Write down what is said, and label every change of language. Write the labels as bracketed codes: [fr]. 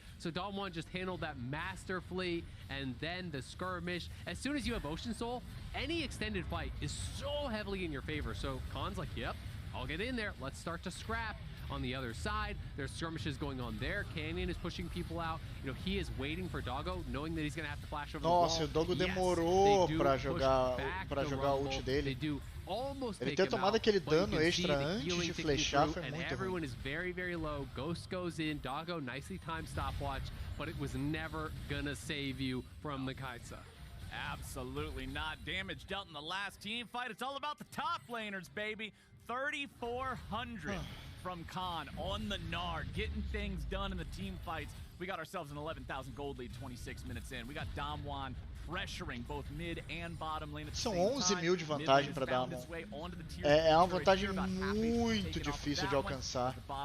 [en] So Damwon just handled that masterfully, and then the skirmish. As soon as you have Ocean Soul, any extended fight is so heavily in your favor. So Khan's like, yep, I'll get in there. Let's start to scrap. On the other side, there's skirmishes going on there. Canyon is pushing people out. You know, he is waiting for Doggo, knowing that he's going to have to flash over the wall. [pt] Nossa, o Doggo demorou pra jogar o ult dele. Ele ter tomado aquele dano extra antes de flechar foi muito [en] everyone [pt] ruim. [en] is very, very low. Ghost goes in. Doggo, nicely timed stopwatch, but it was never gonna save you from the Kai'Sa. Absolutely not. Damage dealt in the last team fight. It's all about the top laners, baby. 3,400 from Khan on the Nard, getting things done in the team fights. We got ourselves an 11,000 gold lead 26 minutes in. We got Damwon pressuring both mid and bottom lane at the [pt] São [en] same [pt] 11.000 de vantagem para Damwon. É uma vantagem muito difícil de alcançar.